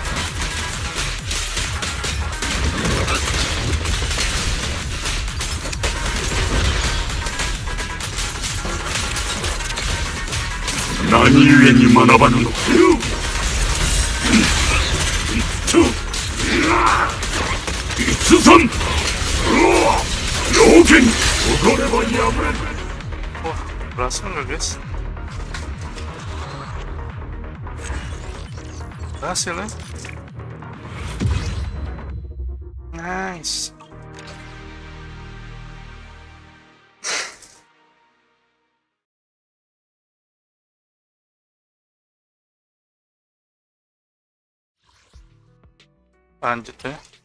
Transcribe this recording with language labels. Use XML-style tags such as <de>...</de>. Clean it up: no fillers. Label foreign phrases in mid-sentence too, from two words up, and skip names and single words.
<ja>何故に学ばぬの。逸山妖剣踊れば破れる。</ja> <id>Wah, berhasil nggak guys? Berhasil ya? Nice. Lanjut ya.</id>